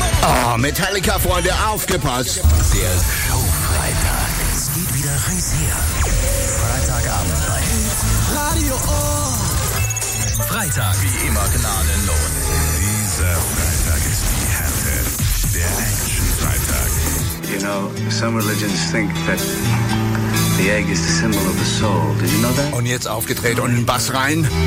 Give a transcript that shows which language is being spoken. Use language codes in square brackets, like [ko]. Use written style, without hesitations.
[de] Oh, Metallica, Freunde, aufgepasst. Der Showfreitag. Es geht wieder heiß her. Freitagabend bei Radio Ohr. Freitag, wie immer gnadenlos. [en] You know, some religions think that the egg is the symbol of the soul. Did you know that? [de] Und jetzt aufgedreht und in den Bass rein.